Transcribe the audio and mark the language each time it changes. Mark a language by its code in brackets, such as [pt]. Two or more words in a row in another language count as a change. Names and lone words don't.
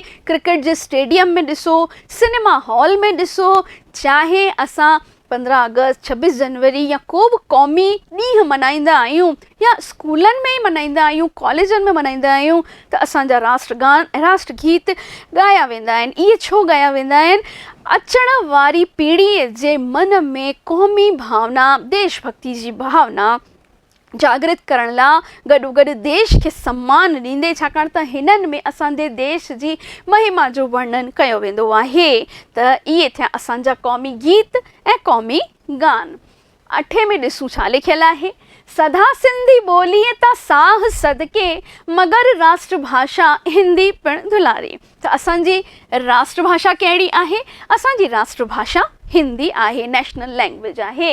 [sd] क्रिकेट जे स्टेडियम में ॾिसो, सिनेमा हॉल में ॾिसो, चाहे असां 15 अगस्त, 26 जनवरी या को बि क़ौमी ॾींहुं मल्हाईंदा आहियूं या स्कूलनि में ई मल्हाईंदा आहियूं, कॉलेजनि में मल्हाईंदा आहियूं, त असांजा राष्ट्रगान ऐं राष्ट्रगीत ॻाया वेंदा आहिनि। इहे छो ॻाया वेंदा आहिनि? अचण वारी पीढ़ीअ जे मन में क़ौमी भावना, देशभक्ति जी भावना जागृत करण लाइ गॾोगॾु देश खे सम्मान ॾींदे, छाकाणि त हिननि में असांजे देश जी महिमा जो वर्णन कयो वेंदो आहे। त इहे थिया असांजा क़ौमी गीत ऐं क़ौमी गान। 8 में ॾिसूं छा लिखियलु आहे। सदा सिंधी ॿोलीअ तां साह सदके, मगर राष्ट्रभाषा हिंदी पिणु दुलारी। त असांजी राष्ट्रभाषा कहिड़ी आहे? असांजी राष्ट्रभाषा हिंदी आहे, [en] national language [sd] आहे।